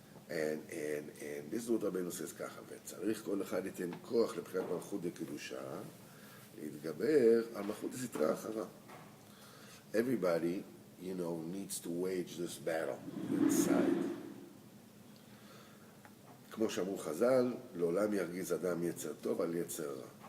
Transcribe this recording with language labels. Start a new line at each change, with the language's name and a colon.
English: And this is what Rabbeinu says
Hebrew: ככה, וצריך כל אחד ייתן כוח לבחירת מלכות דקדושה, להתגבר על מלכות הסתרה אחרה.
English: Everybody, needs to wage this battle inside.
Hebrew: כמו שאמרו חז"ל, לעולם ירגיז אדם יצר טוב על יצר רע.